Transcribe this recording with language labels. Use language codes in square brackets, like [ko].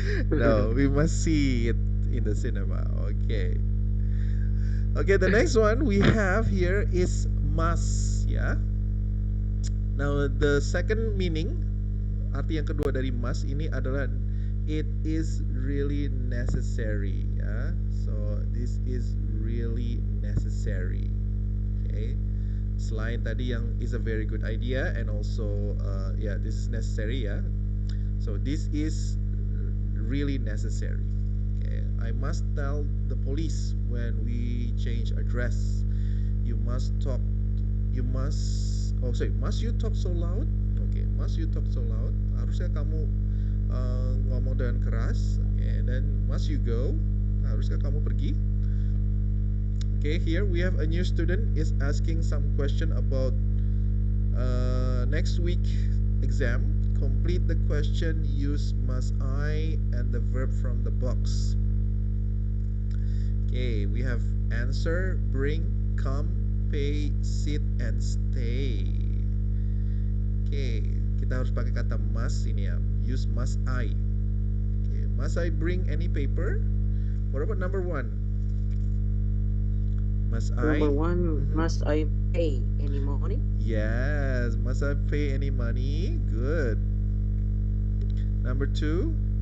[en] No, we must see it in the cinema. Okay. Okay, the next one we have here is must, ya. Now the second meaning, [id] arti yang kedua dari must ini adalah [en] it is really necessary, ya. So this is really necessary. Okay. [id] Selain tadi yang [en] is a very good idea and also this is necessary, ya. So this is really necessary. Okay. I must tell the police when we change address. Must you talk so loud? Okay, must you talk so loud? [id] Harusnya kamu ngomong dengan keras. [en] Okay, and then must you go? [id] Haruskah kamu pergi? [en] Okay, here we have a new student is asking some question about next week exam. Complete the question, use must I and the verb from the box. Okay, we have answer, bring, come, pay, sit, and stay. [id] Okay, kita harus pakai kata must ini ya. [en] Use must I. Okay, must I bring any paper? What about number 1? Must I? Number 1, must I pay any money? Yes, must I pay any money? Good. Number 2?